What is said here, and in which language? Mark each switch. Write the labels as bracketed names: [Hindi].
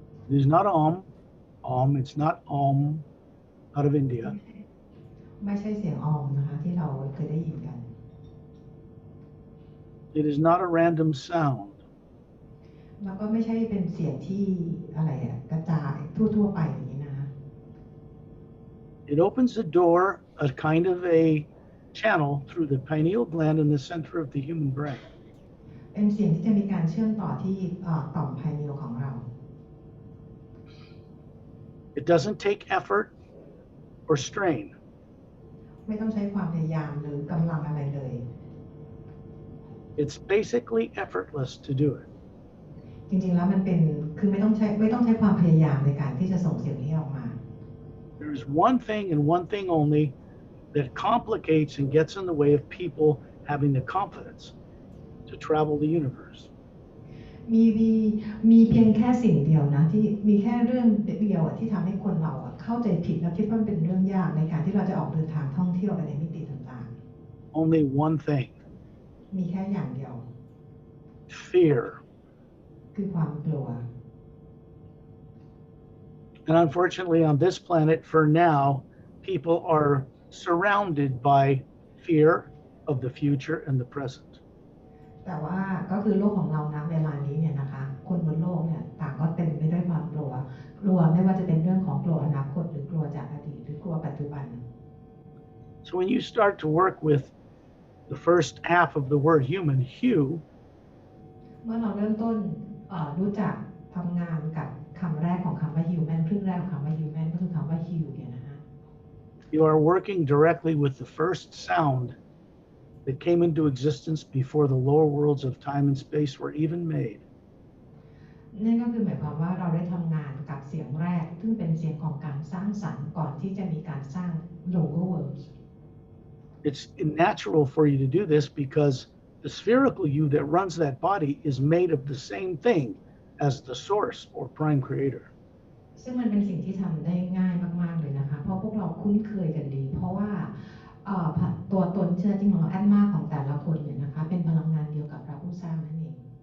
[English] It is not Om, it's not Om out of India. [Thai] ไม่ใช่เสียงออมนะคะที่เราเคยได้ยินกัน [English] It is not a random sound. [Thai] แล้วก็ไม่ใช่เป็นเสียงที่อะไรกระจายทั่วๆไปอย่างนี้นะคะ [English] It opens the door, a kind of a channel through the pineal gland in the center of the human brain. [Thai] เป็นเสียงที่จะมีการเชื่อมต่อที่ต่อมไพเนียลของเรา [English] It doesn't take effort or strain. [Thai] ไม่ต้องใช้ความพยายามหรือกำลังอะไรเลย [English] It's basically effortless to do it. [Thai] จริงๆแล้วมันเป็นคือไม่ต้องใช้ความพยายามในการที่จะส่งเสียงนี้ออกมา [English] There's one thing and one thing only that complicates and gets in the way of people having the confidence to travel the universe. [Thai] มีเพียงแค่สิ่งเดียวนะที่มีแค่เรื่องเดียวที่ทำให้คนเราเข้าใจผิดและคิดว่าเป็นเรื่องยากในการที่เราจะออกเดินทางท่องเที่ยวไปในมิติต่าง [English] Only one thing. [Thai] ๆ มีแค่อย่างเดียว [English] Fear. [Thai] คือความกลัว [English] And unfortunately, on this planet, for now, people are surrounded by fear of the future and the present. [Thai] แต่ว่าก็คือโลกของเรานะเวลานี้เนี่ยนะคะคนบนโลกเนี่ยต่างก็เต็มไปด้วยความกลัวไม่ว่าจะเป็นเรื่องของกลัวอนาคตหรือกลัวจากอดีตหรือกลัวปัจจุบัน [English] So when you start to work with the first half of the word human, Hu, [Thai] เมื่อเราเริ่มต้นรู้จักทำงานกับคำแรกของคำว่า human ครึ่งแรกของคำว่า human ก็คือคำว่า hu เนี่ยนะคะ [English] you are working directly with the first sound that came into existence before the lower worlds of time and space were even made. [Thai] นั่นก็คือหมายความว่าเราได้ทำงานกับเสียงแรกซึ่งเป็นเสียงของการสร้างสรรค์ก่อนที่จะมีการสร้าง lower worlds. [English] It's natural for you to do this because the spherical you that runs that body is made of the same thing as the source or prime creator. [Thai] ซึ่งมันเป็นสิ่งที่ทำได้ง่ายมากๆเลยนะคะเพราะพวกเราคุ้นเคยกันดีเพราะว่าตัวตนเชื้อจริงของเราแอดมาของแต่ละคนเนี่ยนะคะเป็นพลังงานเดียวกับพระผู้สร้างนั่นเอง